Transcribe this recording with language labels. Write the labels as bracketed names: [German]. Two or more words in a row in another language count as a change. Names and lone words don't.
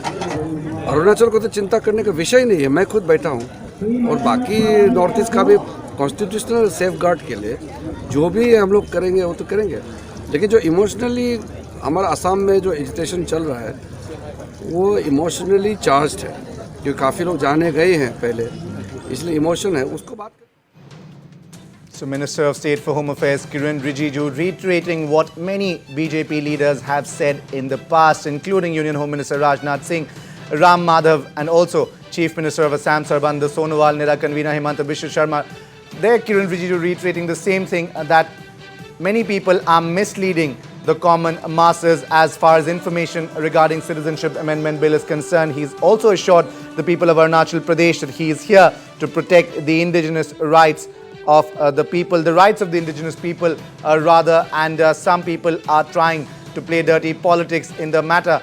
[Hindi] अरुणाचल को तो चिंता करने का विषय नहीं है। मैं खुद बैठा हूँ और बाकी नॉर्थ ईस्ट का भी [English] constitutional safe guard [Hindi] के लिए जो भी हम लोग करेंगे वो तो करेंगे। लेकिन जो इमोशनली हमारा असम में जो एजिटेशन चल रहा है वो [English] emotionally charged [Hindi] है, क्योंकि काफ़ी लोग जाने गए हैं पहले, इसलिए इमोशन है उसको बात। [English] So Minister of State for Home Affairs Kiren Rijiju reiterating what many BJP leaders have said in the past, including Union Home Minister Rajnath Singh, Ram Madhav and also Chief Minister of Assam Sarbananda Sonowal, NEDA convener Himanta Biswa Sharma. There Kiren Rijiju reiterating the same thing, that many people are misleading the common masses as far as information regarding Citizenship Amendment Bill is concerned. He's also assured the people of Arunachal Pradesh that he is here to protect the indigenous rights of the people, the rights of the indigenous people and some people are trying to play dirty politics in the matter.